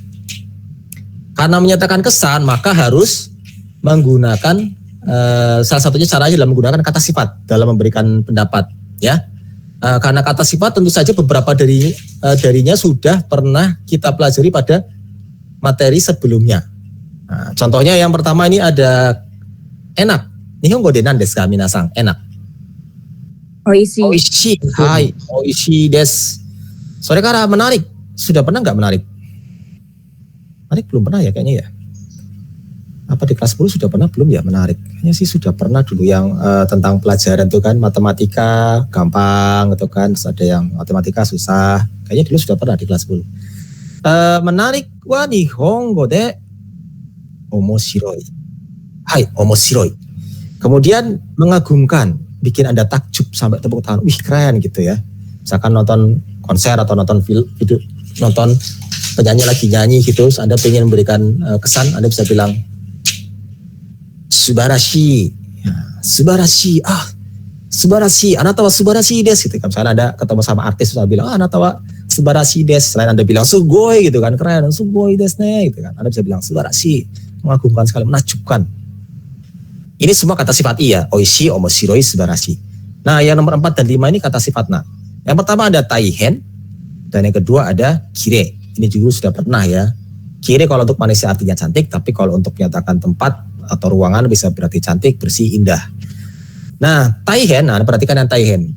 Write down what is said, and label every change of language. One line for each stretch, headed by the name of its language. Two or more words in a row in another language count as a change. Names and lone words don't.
Indonesian: Karena menyatakan kesan maka harus menggunakan salah satunya caranya adalah menggunakan kata sifat dalam memberikan pendapat ya. Karena kata sifat tentu saja beberapa darinya sudah pernah kita pelajari pada materi sebelumnya. Nah, contohnya yang pertama ini ada enak.
Japanese: Nihongo de nan desu ka minasang?
Indonesian: Enak. Oishi. Oishi.
Japanese: Hai, oishi desu. Sore kara menarik.
Indonesian: Sudah pernah nggak menarik? Menarik belum pernah ya kayaknya ya. Apa di kelas 10 sudah pernah belum ya menarik? Kayaknya sih sudah pernah dulu yang tentang pelajaran itu kan matematika gampang gitu kan. Terus ada yang matematika susah. Kayaknya dulu sudah pernah di kelas 10.
Japanese: Menarik wa nihongo de omoshiroi. Hai, omoshiroi.
Indonesian: Kemudian mengagumkan, bikin Anda takjub sampai tepuk tangan. Wih, keren gitu ya. Misalkan nonton konser atau nonton video, nonton penyanyi lagi nyanyi gitu, Anda pengen memberikan kesan, Anda bisa bilang subarashi. Ya,
Japanese: subarashi. Subarashi. Anata wa subarashi desu gitu.
Indonesian: Misalnya Anda ketemu sama artis Anda bilang,
Japanese: anata wa subarashi desu.
Indonesian: Selain Anda bilang sugoi gitu kan, keren,
Japanese: sugoi desu ne
Indonesian: gitu kan. Anda bisa bilang subarashi, mengagumkan sekali, menakjubkan. Ini semua kata sifat iya,
Japanese: oishi, omoshiroi, subarashi.
Indonesian: Nah, yang nomor 4 dan 5 ini kata sifat na. Yang pertama ada taihen, dan yang kedua ada kire. Ini juga sudah pernah ya. Kire kalau untuk manusia artinya cantik, tapi kalau untuk menyatakan tempat atau ruangan bisa berarti cantik, bersih, indah. Nah, taihen, nah perhatikan yang taihen.